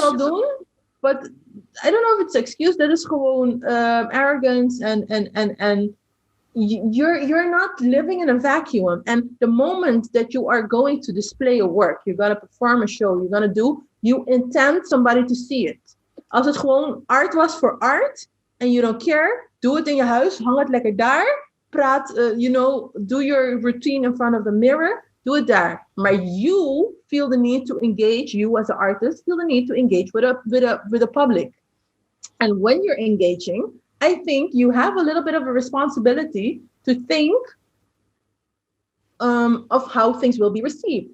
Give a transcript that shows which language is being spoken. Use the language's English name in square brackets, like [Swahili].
[Dutch] Kan je wel doen, [English] but I don't know if it's an excuse. That is gewoon arrogance, and you're not living in a vacuum. And the moment that you are going to display your work, you're gonna perform a show, you're gonna do, you intend somebody to see it. [Dutch] Als het gewoon art was voor art, [English] and you don't care, [Dutch] doe het in je huis, hang het lekker daar, praat, [English] do your routine in front of the mirror, [Dutch] doe het daar. [English] Maar you feel the need to engage, you as an artist, feel the need to engage with a public. And when you're engaging, I think you have a little bit of a responsibility to think of how things will be received.